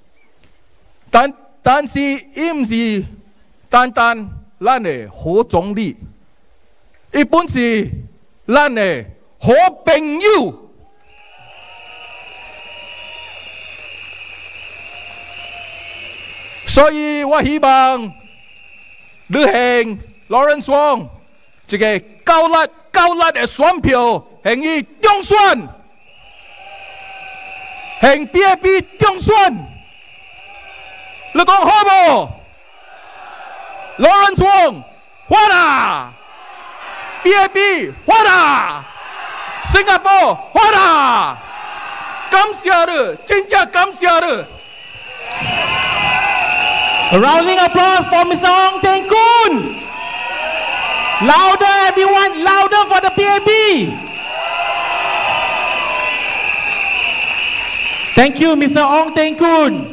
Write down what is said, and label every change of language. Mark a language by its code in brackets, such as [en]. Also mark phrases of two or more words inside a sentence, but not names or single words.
[nan] 但是伊唔是单单咱的好总理，伊本是咱的好朋友。所以我希望你向 Lawrence Wong 一个高力的选票，向伊中选，向 BAP 中选。你讲好无 ？Lawrence Wong， what 啊 ？BAP what 啊？新加坡 what 啊？感谢你，真正感谢你。 [en] A rousing applause for Mr. Ong Teng Koon. Louder, everyone, louder for the PAP. Thank you, Mr. Ong Teng Koon.